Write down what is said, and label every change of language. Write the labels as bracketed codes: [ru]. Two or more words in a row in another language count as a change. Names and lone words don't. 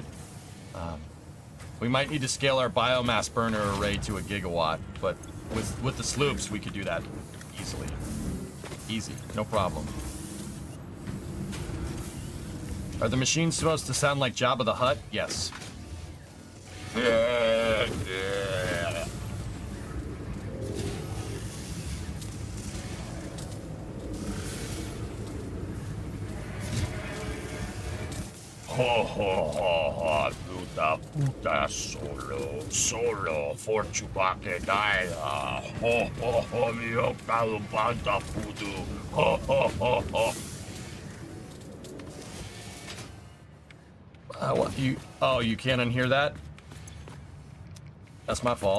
[en] We might need to scale our biomass burner array to 1 gigawatt, but with the sloops, we could do that easily. Easy, no problem. Are the machines supposed to sound like Jabba the Hutt? Yes. Ho ho ho ho, puta solo for Chewbacca Daya. Ho ho ho, mio calubanta pudu. Ho ho ho ho. What you? Oh, you can't unhear that? That's my fault.